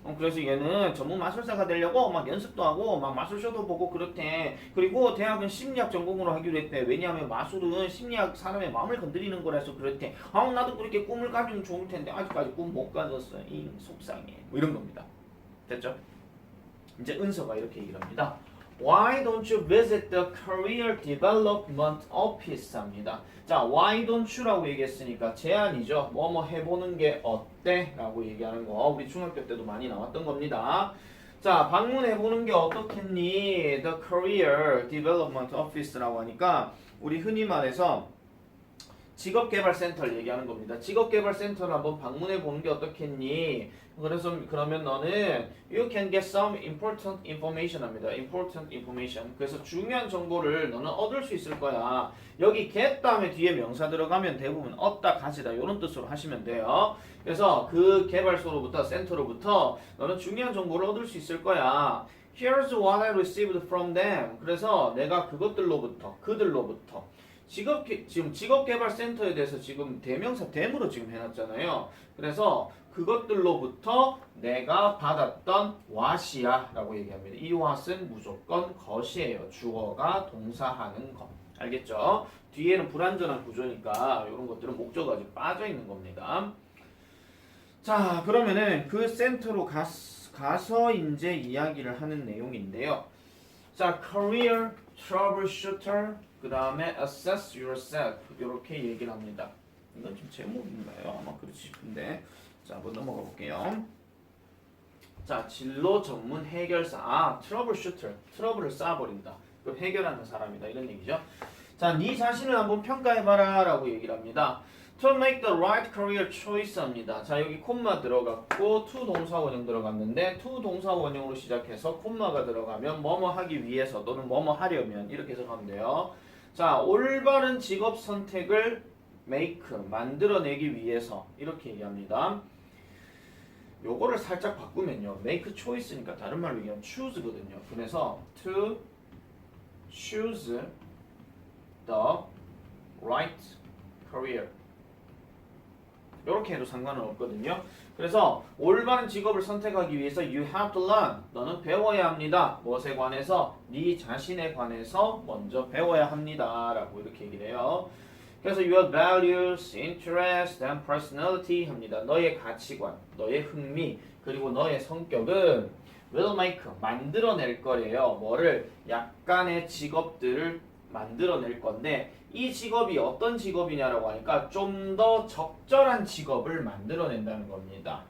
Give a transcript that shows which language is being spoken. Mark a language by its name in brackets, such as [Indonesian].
[Korean] 그래서 얘는 전문 마술사가 되려고 막 연습도 하고 막 마술쇼도 보고 그렇대. 그리고 대학은 심리학 전공으로 하기로 했대. 왜냐하면 마술은 심리학 사람의 마음을 건드리는 거라서 그렇대. 나도 그렇게 꿈을 가지면 좋을 텐데 아직까지 꿈 못 가졌어. 속상해. 뭐 이런 겁니다. 됐죠? 이제 은서가 이렇게 얘기를 합니다. [English] Why don't you visit the Career Development Office [Korean] 합니다. 자, why don't you라고 얘기했으니까 제안이죠. 뭐뭐 해보는 게 어때? 라고 얘기하는 거 우리 중학교 때도 많이 나왔던 겁니다. 자, 방문해보는 게 어떻겠니? [English] The Career Development Office [Korean] 라고 하니까 우리 흔히 말해서 직업개발센터를 얘기하는 겁니다. 직업개발센터를 한번 방문해보는 게 어떻겠니? 그러면 너는 [English] you can get some important information [Korean] 합니다. [English] important information. [Korean] 그래서 중요한 정보를 너는 얻을 수 있을 거야. 여기 get 다음에 뒤에 명사 들어가면 대부분 얻다, 가지다 이런 뜻으로 하시면 돼요. 그래서 그 개발소로부터 센터로부터 너는 중요한 정보를 얻을 수 있을 거야. [English] Here's what I received from them. [Korean] 그래서 내가 그들로부터 지금 직업개발센터에 대해서 지금 대명사 댐으로 지금 해놨잖아요. 그래서 그것들로부터 내가 받았던 what이야 라고 얘기합니다. 이 what은 무조건 것이에요. 주어가 동사하는 것. 알겠죠? 뒤에는 불완전한 구조니까 이런 것들은 목적어가 빠져 있는 겁니다. 자, 그러면은 그 센터로 가서 이제 이야기를 하는 내용인데요. 자, career troubleshooter, 그 다음에 [English] assess yourself [Korean] 이렇게 얘기를 합니다. 이건 좀 제목인가요? 아마 그렇지 싶은데 자, 한번 넘어가 볼게요. 자, 진로 전문 해결사. troubleshooter, 트러블을 쌓아버린다. 그 해결하는 사람이다 이런 얘기죠. 자, 네 자신을 한번 평가해봐라 라고 얘기를 합니다. [English] To make the right career choice [Korean] 합니다. 자, 여기 콤마 들어갔고 to 동사 원형 들어갔는데 to 동사 원형으로 시작해서 콤마가 들어가면 뭐뭐 하기 위해서 또는 뭐뭐 하려면 이렇게 해석하면 돼요. 자, 올바른 직업 선택을 make, 만들어내기 위해서 이렇게 얘기합니다. 요거를 살짝 바꾸면요. make choice니까 다른 말로 얘기하면 choose거든요. 그래서 [English] to choose the right career [Korean] 이렇게 해도 상관은 없거든요. 그래서 올바른 직업을 선택하기 위해서 [English] you have to learn. [Korean] 너는 배워야 합니다. 무엇에 관해서? 네 자신에 관해서 먼저 배워야 합니다. 라고 이렇게 얘기를 해요. 그래서 [English] your values, interest, and personality [Korean] 합니다. 너의 가치관, 너의 흥미, 그리고 너의 성격은 will make, 만들어낼 거래요. 뭐를? 약간의 직업들을 만들어낼 건데 이 직업이 어떤 직업이냐라고 하니까 좀 더 적절한 직업을 만들어낸다는 겁니다.